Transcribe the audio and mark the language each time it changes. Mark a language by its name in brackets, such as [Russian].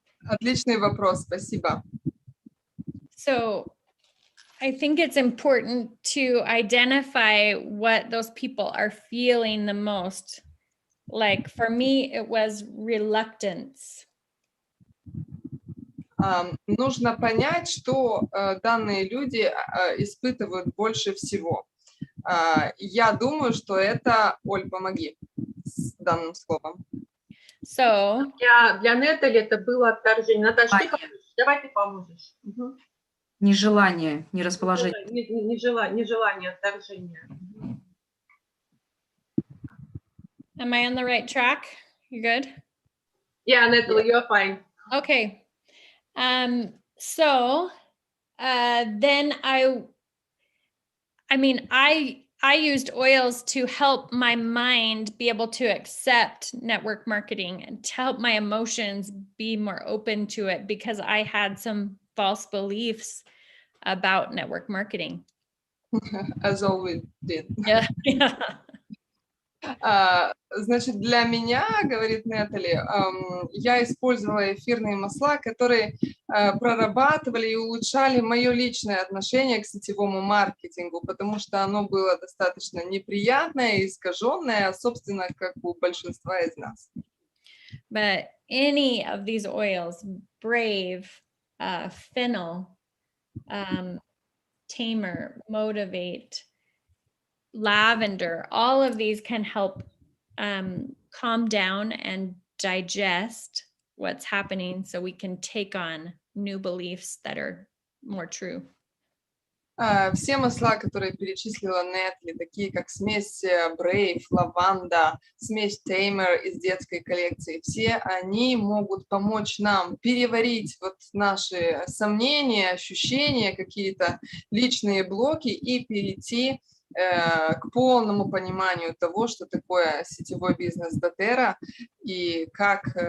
[Russian] Отличный вопрос, спасибо. [English] So I think it's important to identify what those people are feeling the most. Like for me, it was reluctance. [Russian] Нужно понять, что данные люди испытывают больше всего. Я думаю, что это, Оль, помоги с данным словом. [English] So [Russian] для Нетали это было отторжение. Наташа, ты поможешь? Давай ты поможешь. Угу. Нежелание, нерасположение. Нежелание, отторжение. [English] am I on the right track? You good? Yeah, Natalie, you're fine. Okay. So then I used oils to help my mind be able to accept network marketing and to help my emotions be more open to it because I had some false beliefs about network marketing. As always did. Yeah. [Russian] Значит, для меня, говорит Нетали, я использовала эфирные масла, которые прорабатывали и улучшали мое личное отношение к сетевому маркетингу, потому что оно было достаточно неприятное и искаженное, собственно, как у большинства из нас. [English] But any of these oils, Brave, Fennel, Tamer, Motivate, Lavender, all of these can help calm down and digest what's happening so we can take on new beliefs that are more true. [Russian] Все масла, которые перечислила Нетли, такие как смесь Brave, лаванда, смесь Tamer из детской коллекции, все они могут помочь нам переварить вот наши сомнения, ощущения, какие-то личные блоки и перейти к полному пониманию того, что такое сетевой бизнес доTERRA и как